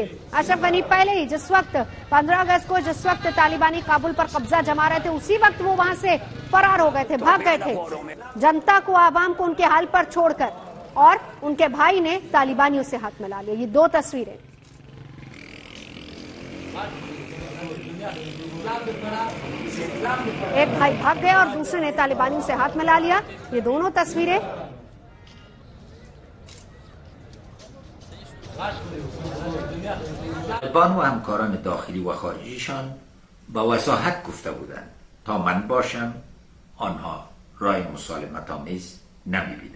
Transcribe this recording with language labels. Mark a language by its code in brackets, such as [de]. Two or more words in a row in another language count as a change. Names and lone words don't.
[hi] अशरफ गनी पहले ही जिस वक्त 15 अगस्त को जिस वक्त तालिबानी काबुल पर कब्जा जमा रहे थे, उसी वक्त वो वहां से फरार हो गए थे, भाग गए थे, जनता को, आवाम को उनके हाल पर छोड़कर, और उनके भाई ने तालिबानियों से हाथ मिला लिया। ये दो तस्वीरें। एक भाई भाग गया और दूसरे ने तालिबानियों से हाथ मिला लिया। ये दोनों तस्वीरें [fa] طالبان و همکاران داخلی و خارجیشان با وضاحت گفته بودند تا من باشم آنها رای مسالمت آمیز نمی‌بینند.